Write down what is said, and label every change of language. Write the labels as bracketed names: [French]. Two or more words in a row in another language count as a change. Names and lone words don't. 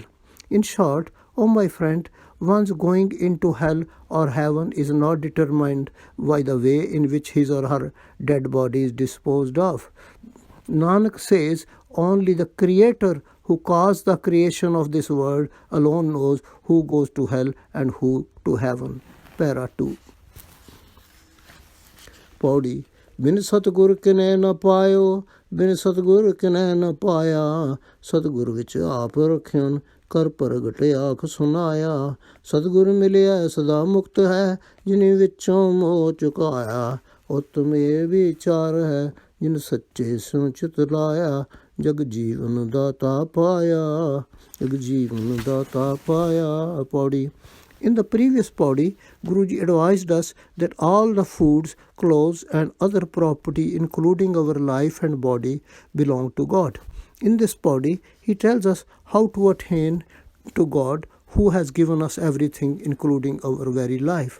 [English] In short, O my friend, one's going into hell or heaven is not determined by the way in which his or her dead body is disposed of. Nanak says only the Creator who caused the creation of this world alone knows who goes to hell and who to heaven." Para 2. Paudi. [Punjabi] ਬਿਨ ਸਤਗੁਰ ਕਿਨੇ ਨਾ ਪਾਇਓ, ਬਿਨ ਸਤਗੁਰ ਕਿਨੇ ਨਾ ਪਾਇਆ, ਸਤਗੁਰ ਵਿਚ ਆਪ ਰਖਿਓਨ, ਕਰ ਪ੍ਰਗਟੇ ਆਖ ਸੁਣਾਇਆ, ਸਤਗੁਰ ਮਿਲਿਆ ਸਦਾ ਮੁਕਤ ਹੈ, ਜਿਨ੍ਹੀਂ ਵਿਚੋਂ ਮੋਹ ਚੁਕਾਇਆ, ਉੱਤਮ ਏ ਵਿਚਾਰ ਹੈ, ਜਿਨ ਸੱਚੇ ਸੁਚਿਤ ਲਾਇਆ, ਜਗ ਜੀਵਨ ਦਾਤਾ ਪਾਇਆ, ਜਗ ਜੀਵਨ ਦਾਤਾ ਪਾਇਆ. [English] Paudi. In the previous Paudi, Guruji advised us that all the foods, clothes and other property, including our life and body, belong to God. In this Paudi, he tells us how to attain to God, who has given us everything, including our very life.